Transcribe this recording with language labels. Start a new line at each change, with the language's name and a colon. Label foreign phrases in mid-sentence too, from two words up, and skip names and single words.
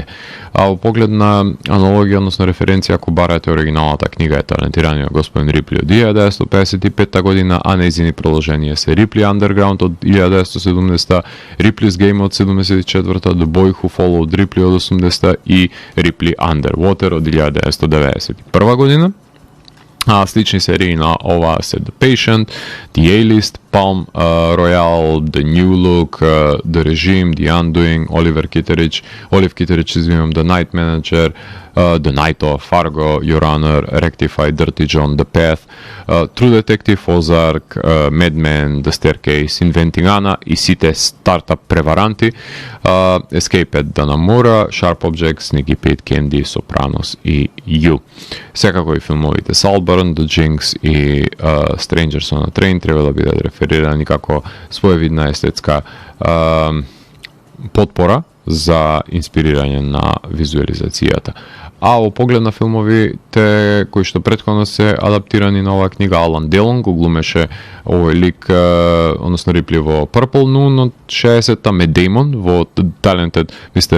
Macedonian: А во поглед на аналогија, односно референција, ако барате оригиналната книга е Талентираниот господин Рипли од 1955 година, а нејзини продолженија се Рипли Underground од 1970, Ripley's Game од 74, The Boy Who Followed Ripley од 80 и Ripley Underwater од 1991 година. А слични серии на ова се The Patient, The A-List, Palm Royale, The New Look, The Regime, The Undoing, Olive Kitteridge, извинувам, The Night Manager, The Night of, Fargo, Your Honor, Rectify, Dirty John, The Path, True Detective, Ozark, Mad Men, The Staircase, Inventing Anna и сите стартап преваранти, Escape at Dannemora, Sharp Objects, Sneaky Pete, Candy, Sopranos и You. Секако и филмовите Saltburn, The Jinx и Strangers on a Train треба да бидат реферирани како своевидна естетска потпора за инспирирање на визуализацијата. А во поглед на филмовите кои што претходно се адаптирани на оваа книга, Алан Делон го глумеше овој лик, односно Рипли во Purple Noon од 60-та, Мет Деймон во Talented Mr.